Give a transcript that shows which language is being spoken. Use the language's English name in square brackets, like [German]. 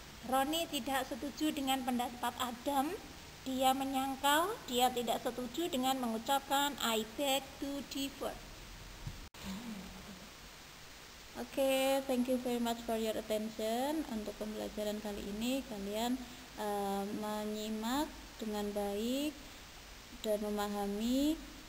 [Indonesian] Ronnie tidak setuju dengan pendapat Adam. Dia menyangkal, dia tidak setuju dengan mengucapkan [English] I beg to differ. Oke, thank you very much for your attention. [Indonesian] Untuk pembelajaran kali ini kalian menyimak dengan baik dan memahami.